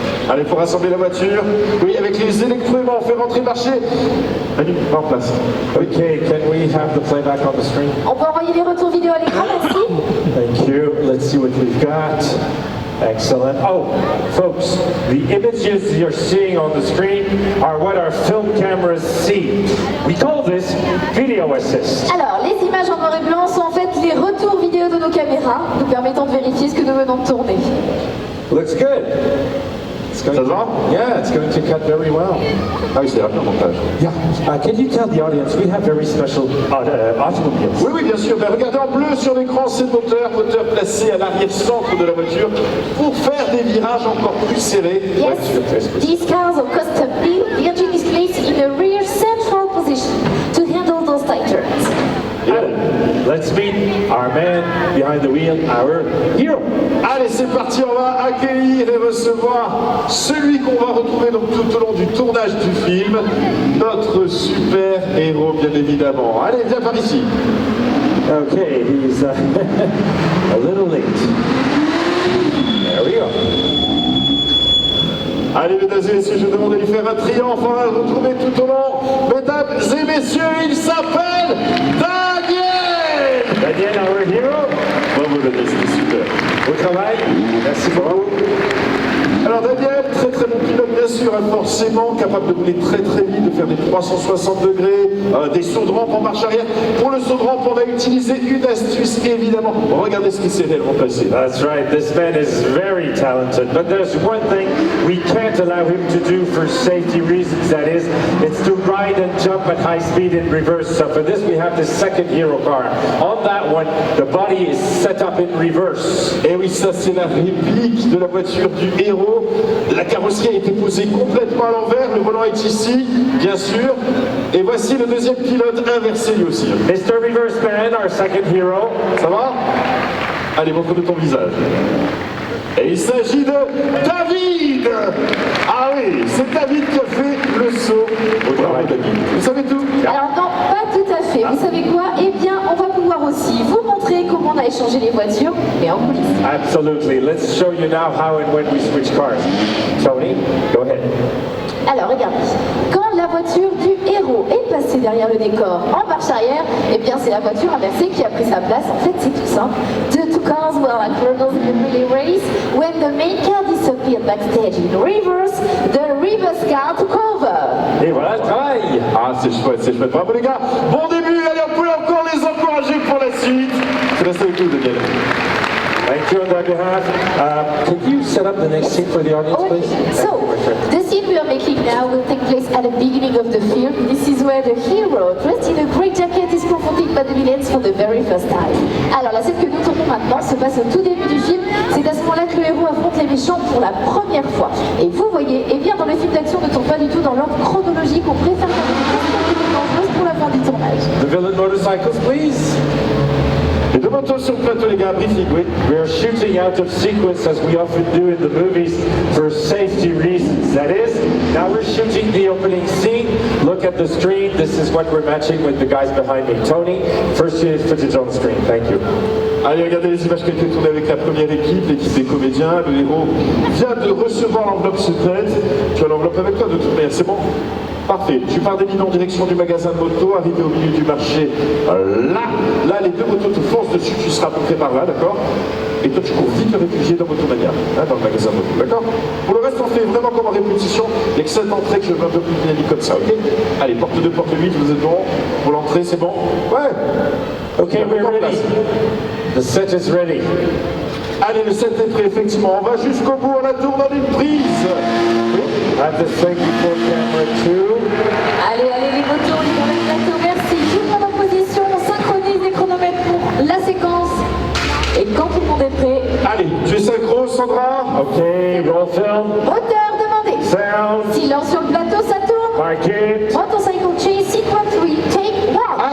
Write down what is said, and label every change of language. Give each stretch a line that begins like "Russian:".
French: Allez, il faut rassembler la voiture. Oui, avec les électroaimants, on fait rentrer le marché. Manu, va en place.
English: Okay, can we have the playback on the screen?
French: On peut envoyer les retours vidéo à l'écran, merci.
English: Thank you. Let's see what we've got. Excellent. Oh, folks, the images you're seeing on the screen are what our film cameras see. We call this video assist.
French: Alors, les images en noir et blanc sont en fait les retours vidéo de nos caméras, nous permettant de vérifier ce que nous venons de tourner.
English: Looks good. It's going
French: Ça te va?
English: Yeah, it's going to cut very well.
French: Ah oui, c'est rapide le montage.
English: Yeah. Can you tell the audience we have very special automobiles?
French: Oui, oui, bien sûr. Ben, regardez en bleu sur l'écran, c'est le moteur placé à l'arrière-centre de la voiture pour faire des virages encore plus serrés.
English: Yes, these cars are custom built. The engine is placed in a rear central position to handle those tight turns. Yeah. Let's meet our man behind the wheel, our hero.
French: Allez, c'est parti, on va accueillir et recevoir celui qu'on va retrouver donc tout au long du tournage du film, notre super héros, bien évidemment. Allez, viens par ici.
English: Okay, he's a little late. There we go.
French: Allez, mesdames et messieurs, je demande de lui faire un triomphe. On va le retrouver tout au long. Mesdames et messieurs, il s'appelle Daniel.
English: Daniel, our hero.
French: Bravo, Daniel, c'était super. Au travail. Merci beaucoup. Alors Daniel, très très bon pilote bien sûr, hein, forcément capable de rouler très très vite, de faire des 360 degrés, des sauts de rampe en marche arrière. Pour le saut de rampe, on a utilisé une astuce évidemment. Regardez ce qui s'est réellement passé.
English: That's right, this man is very talented, but there's one thing we can't allow him to do for safety reasons, that is, it's to ride and jump at high speed in reverse. So for this we have the second hero car. On that one, the body is set up in reverse.
French: Et oui, ça c'est la réplique de la voiture du héros. La carrosserie a été posée complètement à l'envers, le volant est ici, bien sûr. Et voici le deuxième pilote inversé lui aussi.
English: Mr. Reverse Man, our second hero.
French: Ça va? Allez, montre de ton visage. Et il s'agit de David. Ah oui, c'est David qui a fait le saut. Bravo David. Vous savez tout? Alors non, pas tout à fait. Vous savez quoi? Eh bien, on va pouvoir aussi vous montrer comment on a échangé les voitures, mais en coulisses.
English: Absolutely. Let's show you now how and when we switch cars. Tony, go ahead.
French: Alors regardez, quand la voiture du héros est passée derrière le décor en marche arrière, eh bien c'est la voiture inversée qui a pris sa place. En fait, c'est tout simple.
English: The two cars were like rivals in the relay race. When the main car disappeared backstage in reverse, the reverse car took over.
French: Et voilà le travail. Ah, c'est chouette, c'est chouette. Bravo les gars. Bon début, allez, on peut encore les encourager pour la suite. Je te laisse avec vous, Daniel.
English: Thank you on their behalf. Could you set up the next scene for the audience, Okay, please? so the scene we are making now will take place at the beginning of the film. This is where the hero, dressed in a grey jacket, is confronted by the villains for the very first time.
French: Alors la scène que nous tournons maintenant se passe au tout début du film. C'est à ce moment-là que le héros affronte les méchants pour la première fois. Et vous voyez, eh bien dans le film d'action ne tourne pas du tout dans l'ordre chronologique. On préfère faire des choses dangereuses pour la fin du tournage.
English: The villain motorcycles, please.
French: Et de motos sur le plateau, les gars, briefing, oui.
English: We are shooting out of sequence as we often do in the movies for safety reasons. That is, now we're shooting the opening scene. Look at the screen. This is what we're matching with the guys behind me. Tony, first unit footage on the screen. Thank you.
French: Allez, regardez les images qui ont été tournées avec la première équipe, l'équipe des comédiens. Le héros vient de recevoir l'enveloppe secrète. Tu as l'enveloppe avec toi de toute manière, c'est bon? Parfait. Tu pars d'évidemment en direction du magasin de moto, arrivé au milieu du marché. Là, les deux motos te foncent dessus, tu seras à peu près par là, d'accord? Et toi, tu cours vite te réfugier dans Motomania, hein, dans le magasin de moto, d'accord? Pour le reste, on fait vraiment comme en répétition. Il n'y a que cette entrée que je veux un peu plus dynamique comme ça, ok? Allez, porte 2, porte 8, vous êtes bon? Pour l'entrée, c'est bon? Ouais.
English: Okay, we're ready. The set is ready.
French: Allez, le set est prêt, effectivement. On va jusqu'au bout, on la tourne en une prise.
English: Have the thing before camera 2.
French: Allez, les motos, les gars, le plateau, merci. Tout le monde en position, on synchronise les chronomètres pour la séquence. Et quand tout le monde est prêt, Allez, tu es synchro, Sandra?
English: Okay, roll film.
French: moteur demandé.
English: Sound.
French: Silence sur le plateau, ça tourne.
English: Mark it. Motorcycle chase, sequence 3, take 1.